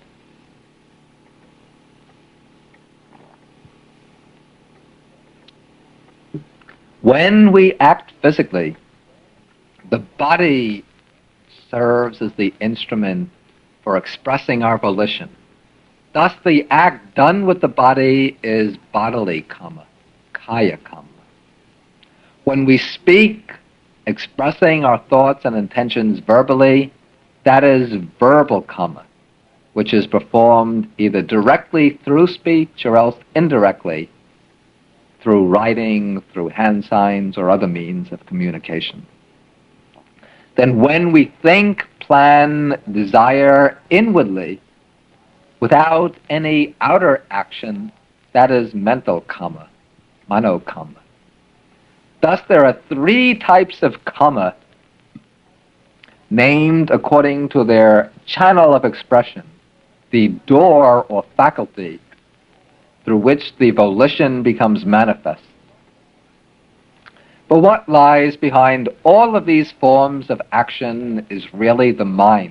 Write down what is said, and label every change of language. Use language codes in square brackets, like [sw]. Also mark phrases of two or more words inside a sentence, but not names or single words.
[en] When we act physically, the body serves as the instrument for expressing our volition. Thus, the act done with the body is bodily kamma, [pi] kaya kamma. [en] When we speak, expressing our thoughts and intentions verbally, that is verbal kamma, which is performed either directly through speech or else indirectly through writing, through hand signs, or other means of communication. Then when we think, plan, desire inwardly, without any outer action, that is mental kamma, [pi] mano kamma. [en] Thus there are three types of kamma named according to their channel of expression, the door or faculty through which the volition becomes manifest. But what lies behind all of these forms of action is really the mind.